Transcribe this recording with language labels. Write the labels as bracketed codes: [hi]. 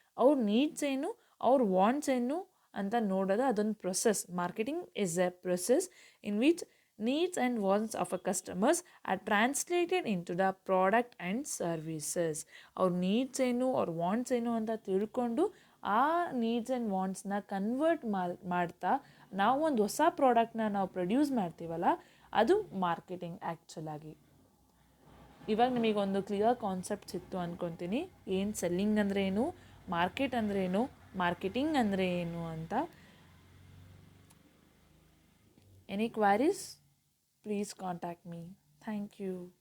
[kn] ಅವ್ರ ನೀಡ್ಸ್ ಏನು, ಅವ್ರ ವಾಂಟ್ಸ್ ಏನು ಅಂತ ನೋಡೋದು ಅದೊಂದು process. [en] Marketing is a process in which needs and wants of a customers are translated into the product and services. [kn] ಅವ್ರ ನೀಡ್ಸ್ ಏನು, ಅವ್ರ ವಾಂಟ್ಸ್ ಏನು ಅಂತ ತಿಳ್ಕೊಂಡು ಆ ನೀಡ್ಸ್ ಆ್ಯಂಡ್ ವಾಂಟ್ಸ್ನ ಕನ್ವರ್ಟ್ ಮಾಡ್ತಾ ನಾವು ಒಂದು ಹೊಸ ಪ್ರಾಡಕ್ಟ್ನ ನಾವು ಪ್ರೊಡ್ಯೂಸ್ ಮಾಡ್ತೀವಲ್ಲ, ಅದು ಮಾರ್ಕೆಟಿಂಗ್ ಆ್ಯಕ್ಚುಲಾಗಿ. ಇವಾಗ ನಿಮಗೊಂದು ಕ್ಲಿಯರ್ ಕಾನ್ಸೆಪ್ಟ್ ಸಿಕ್ತು ಅಂದ್ಕೊತೀನಿ, ಏನು ಸೆಲ್ಲಿಂಗ್ ಅಂದರೆ ಏನು, ಮಾರ್ಕೆಟ್ ಅಂದರೆ ಏನು, ಮಾರ್ಕೆಟಿಂಗ್ ಅಂದರೆ ಏನು ಅಂತ. [en] Any queries? Please contact me. Thank you.